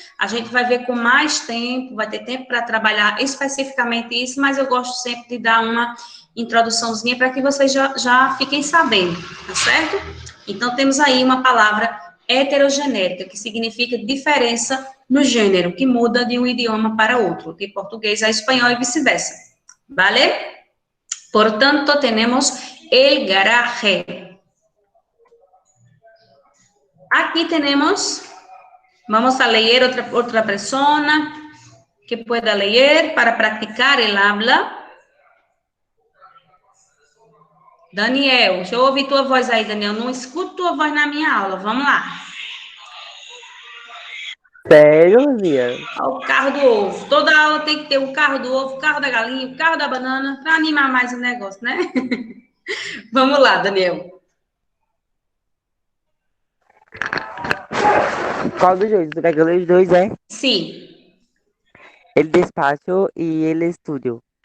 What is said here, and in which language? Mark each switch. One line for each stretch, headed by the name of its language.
Portuguese: A gente vai ver com mais tempo, vai ter tempo para trabalhar especificamente isso, mas eu gosto sempre de dar uma introduçãozinha para que vocês já fiquem sabendo, tá certo? Então, temos aí uma palavra heterogenérica, que significa diferença no gênero, que muda de um idioma para outro, de português a espanhol e vice-versa, ¿vale? Portanto, temos el garaje.
Spanish: Aquí tenemos, vamos a leer otra persona que pueda leer para practicar el habla.
Portuguese: Daniel, deixa eu ouvir tua voz aí, Daniel. Não escuto tua voz na minha aula. Vamos lá. Sério, Luzia? O carro do ovo. Toda aula tem que ter o carro do ovo, o carro da galinha, o carro da banana, para animar mais o negócio, né? Vamos lá, Daniel. Qual dos dois? Tu quer que eu leia os dois, é?
Spanish: Sí. El despacho y el estudio.